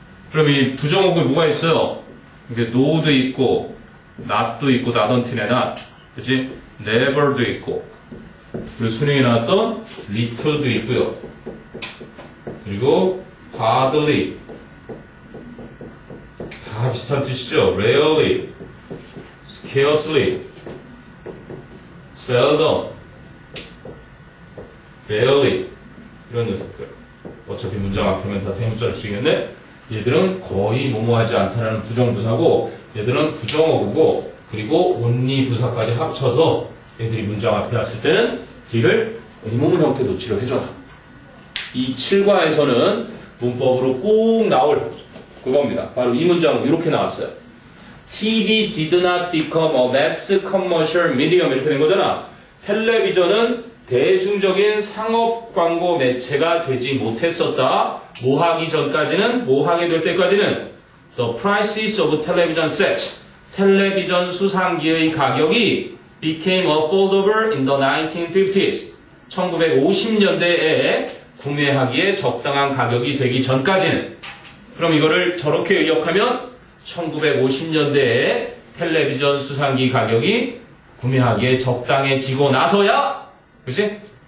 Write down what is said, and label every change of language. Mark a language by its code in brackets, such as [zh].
[ko] 그럼 이 부정어구에 뭐가 있어요? 이게 no도 있고 not도 있고 not은틴에 not 그치? never도 있고 그리고 수능에 나왔던 little도 있고요. 그리고 hardly 다 비슷한 뜻이죠. [en] rarely, scarcely, seldom, barely [ko] 이런 녀석들. 어차피 문장 앞에면 다 대문자를 쓰이겠네. 얘들은 거의 뭐뭐하지 않다라는 부정부사고 얘들은 부정어구고 그리고 only 부사까지 합쳐서 얘들이 문장 앞에 왔을 때는 뒤를 의문문 형태로 치료해줘라. 이 7과에서는 문법으로 꼭 나올 그겁니다. 바로 이 문장은 이렇게 나왔어요. [en] TV did not become a mass commercial medium [ko] 이렇게 된 거잖아. 텔레비전은 대중적인 상업 광고 매체가 되지 못했었다. 뭐 하기 전까지는, 뭐 하게 될 때까지는 [en] The prices of television sets [ko] 텔레비전 수상기의 가격이 [en] became affordable in the 1950s [ko] 1950년대에 구매하기에 적당한 가격이 되기 전까지는 그럼 이거를 저렇게 의역하면 1950년대에 텔레비전 수상기 가격이 구매하기에 적당해지고 나서야 그치?